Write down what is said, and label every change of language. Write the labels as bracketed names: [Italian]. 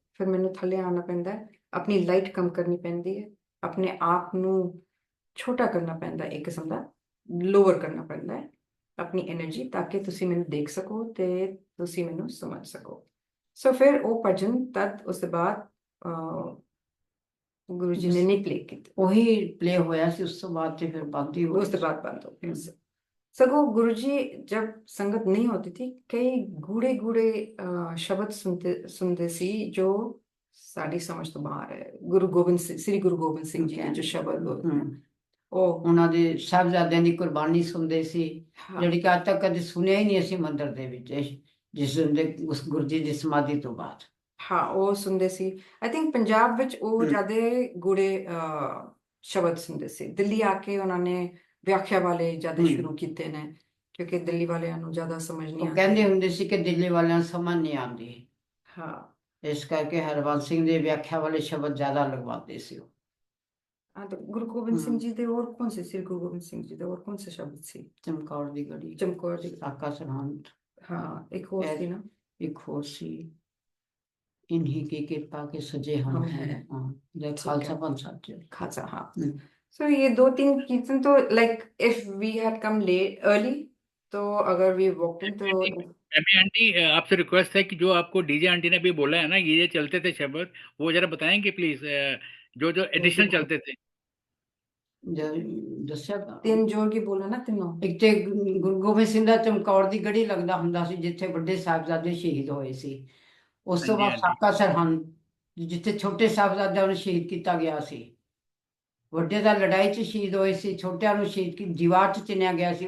[Punjabi] ਫਿਰ ਮੈਨੂੰ ਥੱਲੇ ਆਉਣਾ ਪੈਂਦਾ ਹੈ, ਆਪਣੀ ਲਾਈਟ ਕਮ ਕਰਨੀ ਪੈਂਦੀ ਹੈ, ਆਪਣੇ ਆਪ ਨੂੰ ਛੋਟਾ ਕਰਨਾ ਪੈਂਦਾ, ਇੱਕ ਕਿਸਮ ਦਾ ਲੋਅਰ ਕਰਨਾ ਪੈਂਦਾ ਹੈ ਆਪਣੀ એનર્ਜੀ, ਤਾਂ ਕਿ ਤੁਸੀਂ ਮੈਨੂੰ ਦੇਖ ਸਕੋ ਤੇ ਤੁਸੀਂ ਮੈਨੂੰ ਸਮਝ ਸਕੋ। ਸੋ ਫਿਰ ਉਹ ਭਜਨ ਤਦ ਉਸ ਤੋਂ ਬਾਅਦ ਗੁਰੂ ਜੀ ਨੇ ਨਹੀਂ ਪਲੇ ਕੀਤੇ, ਉਹੀ ਪਲੇ ਹੋਇਆ ਸੀ, ਉਸ ਤੋਂ ਬਾਅਦ ਤੇ ਫਿਰ ਬੰਦ ਹੀ ਹੋ ਉਸ ਤੋਂ ਬਾਅਦ ਬੰਦ ਹੋ ਗਿਆ। [Hindi] सगो गुरुजी जब संगत नहीं होती थी, कई गूढ़े गूढ़े शब्द सुनते सी जो साड़ी समझ तो बाहर है। गुरु गोबिंद सिंह, श्री गुरु गोबिंद सिंह जी के जो शब्द होते हैं, ਉਹ [Punjabi] ਉਹਨਾਂ ਦੇ ਸਾਹਿਬਜ਼ਾਦਿਆਂ ਦੀ ਕੁਰਬਾਨੀ ਸੁਣਦੇ ਸੀ, ਹਾਂ ਜਿਹੜੀ ਕਿ ਅੱਜ ਤੱਕ ਕਦੇ ਸੁਣਿਆ ਹੀ ਨਹੀਂ ਅਸੀਂ ਮੰਦਿਰ ਦੇ ਵਿੱਚ, ਜਿਸ ਦਿਨ ਦੇ ਉਸ ਗੁਰੂ ਜੀ ਦੀ ਸਮਾਧੀ ਤੋਂ ਬਾਅਦ। ਹਾਂ ਉਹ ਸੁਣਦੇ ਸੀ। ਆਈ ਥਿੰਕ ਪੰਜਾਬ ਵਿੱਚ ਉਹ ਜ਼ਿਆਦਾ ਗੂੜੇ ਸ਼ਬਦ ਸੁਣਦੇ ਸੀ। ਦਿੱਲੀ ਆ ਕੇ ਉਹਨਾਂ ਨੇ ਵਿਆਖਿਆ ਵਾਲੇ ਜ਼ਿਆਦਾ ਸ਼ੁਰੂ ਕੀਤੇ ਨੇ, ਕਿਉਂਕਿ ਦਿੱਲੀ ਵਾਲਿਆਂ ਨੂੰ ਜ਼ਿਆਦਾ ਸਮਝ ਨਹੀਂ ਆਉਂਦੀ। ਕਹਿੰਦੇ ਹੁੰਦੇ ਸੀ ਕਿ ਦਿੱਲੀ ਵਾਲਿਆਂ ਨੂੰ ਸਮਝ ਨਹੀਂ ਆਉਂਦੀ, ਹਾਂ ਇਸ ਕਰਕੇ ਹਰਬੰਸ ਸਿੰਘ ਦੇ ਵਿਆਖਿਆ ਵਾਲੇ ਸ਼ਬਦ ਜ਼ਿਆਦਾ ਲਗਵਾਉਂਦੇ ਸੀ ਉਹ। [Hindi] हाँ, तो गुरु गोबिंद सिंह जी दे और कौन से, श्री गुरु गोबिंद सिंह जी दे और कौन से शब्द सी? [Punjabi] ਚਮਕੌਰ ਦੀ ਗੜੀ, [Hindi] चमकौर जी, [Punjabi] ਸਾਕਾ ਸਰਹੰਦ, [Hindi] हाँ एक और थी ना, [Punjabi] ਇੱਕ ਹੋਰ ਸੀ, [Hindi] इन्हीं की कृपा के सजे हम हैं, जय खालसा पंथ साथियों। खालसा, हाँ। सो ये दो तीन कीर्तन तो [English] like if we had come late early, [Hindi] तो अगर [English] we walked in [Hindi] तो एमी आंटी आपसे रिक्वेस्ट है कि जो आपको डीजे आंटी ने भी बोला है ना, ये चलते थे शब्द, वो जरा बताएंगे प्लीज, जो जो एडिशनल चलते थे। [Punjabi] ਦੱਸਿਆ ਤਿੰਨ ਜੋੜ ਕੇ ਬੋਲਣਾ ਨਾ ਤਿੰਨੋਂ। ਇੱਕ ਤੇ ਗੁਰੂ ਗੋਬਿੰਦ ਸਿੰਘ ਦਾ ਚਮਕੌਰ ਦੀ ਗੜੀ ਲੱਗਦਾ ਹੁੰਦਾ ਸੀ, ਜਿੱਥੇ ਵੱਡੇ ਸਾਹਿਬਜ਼ਾਦੇ ਸ਼ਹੀਦ ਹੋਏ ਸੀ। ਉਸ ਤੋਂ ਹਾਂਜੀ, ਬਾਅਦ ਹਾਂਜੀ। ਸਾਕਾ ਸਰਹੰਦ, ਜਿੱਥੇ ਛੋਟੇ ਸਾਹਿਬਜ਼ਾਦਿਆਂ ਨੂੰ ਸ਼ਹੀਦ ਕੀਤਾ ਗਿਆ ਸੀ। ਵੱਡੇ ਦਾ ਲੜਾਈ 'ਚ ਸ਼ਹੀਦ ਹੋਏ ਸੀ, ਛੋਟਿਆਂ ਨੂੰ ਸ਼ਹੀਦ ਕੀ ਦੀਵਾਰ 'ਚ ਚਿਣਿਆ ਗਿਆ ਸੀ।